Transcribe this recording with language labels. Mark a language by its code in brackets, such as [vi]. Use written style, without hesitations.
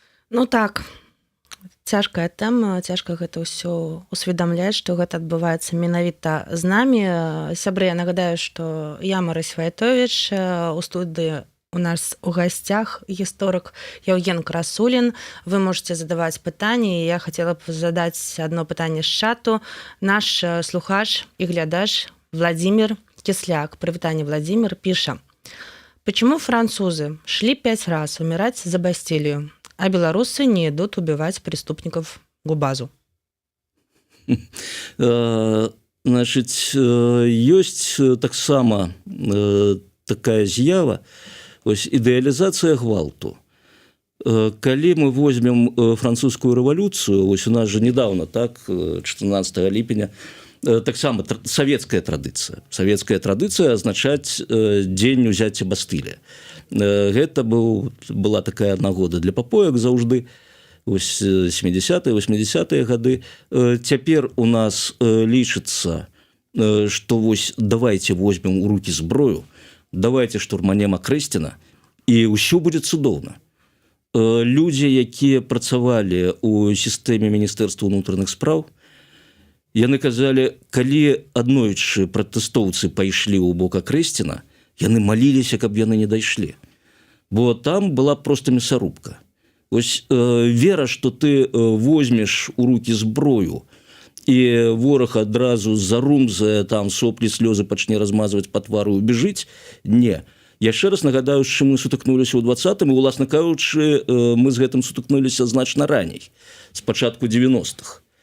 [be] Ну так, цяжкая тэма, цяжка гэта ўсё усведамляць, што гэта адбываецца менавіта з намі. Сябры, я нагадаю, што я Марыся Вайтовіч, у студыі у нас у гостях гісторык Яўген Красулін. Вы можете задаваць пытанні. Я хотела б задаць одно пытанне з чату. Наш слухач і глядач Владимир Кисляк, прывітанне, Владимир, піша: [ru] «Почему французы шли 5 раз умирать за Бастилию, а белорусы не идут убивать преступников Губазу?» [be] Значит, ёсць таксама такая з'ява, ідэалізацыя гвалту. Калі мы возьмем французскую рэвалюцыю, у нас же недавно, так, 14 ліпеня, таксама савецкая традыцыя. Савецкая традыцыя азначаць дзень узяцця Бастылія. Гэта была такая нагода для папоек заўжды, 70-е, 80-е гады. Цяпер у нас лічыцца, што [ru] давайте возьмем [be] у рукі зброю, давайте штурманем Акрэсціна, і ўсё будзе цудоўна. Людзі, якія працавалі ў сістэме Міністэрства ўнутраных спраў, яны казалі, калі аднойчы пратэстоўцы пайшлі ў бок Акрэсціна, яны маліліся, каб яны не дайшлі. Бо там была проста мясарубка. Вера, што ты возьмеш у рукі зброю, і вораг адразу зарумзае, там соплі, слёзы пачне размазваць па твару і убежыць. Не. Яшчэ раз нагадаю, з чым мы сутыкнуліся ў 20-м, і, уласна кажучы, мы з гэтым сутыкнуліся значна раней, з пачатку 90-х.